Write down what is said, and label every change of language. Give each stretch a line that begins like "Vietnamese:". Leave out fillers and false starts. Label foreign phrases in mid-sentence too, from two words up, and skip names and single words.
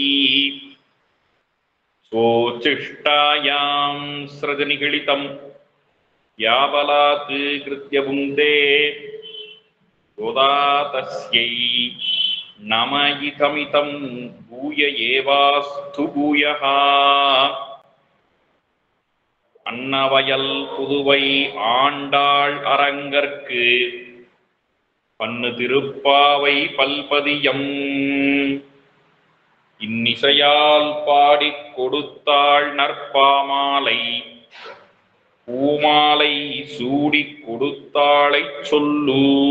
Sanskrit: स्वोच्छिष्टायां सृजनिगलितं याबलात् कृत्यबुन्दे गोदा तस्यै नमयितमितं भूय एवास्तु भूयः।
Tamil: அன்னவயல் புதுவை ஆண்டாள் அரங்கற்கு பன்னு திருப்பாவை பல்பதியம் இன்னிசையால் பாடிக் கொடுத்தாள் நற்பாமாலை பூமாலை சூடிக் கொடுத்தாளை சொல்லு